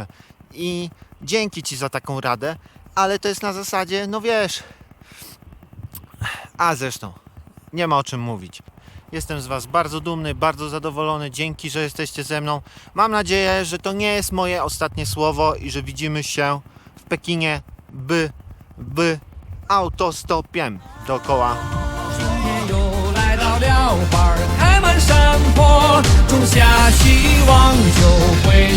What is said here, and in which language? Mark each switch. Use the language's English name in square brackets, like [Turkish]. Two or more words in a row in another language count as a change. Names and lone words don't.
[Polish] I dzięki Ci za taką radę, ale to jest na zasadzie, no wiesz, a zresztą, nie ma o czym mówić. Jestem z Was bardzo dumny, bardzo zadowolony. Dzięki, że jesteście ze mną. Mam nadzieję, że to nie jest moje ostatnie słowo i że widzimy się w Pekinie autostopiem dookoła. [Chinese] 又来到了花儿开满山坡，种下希望就会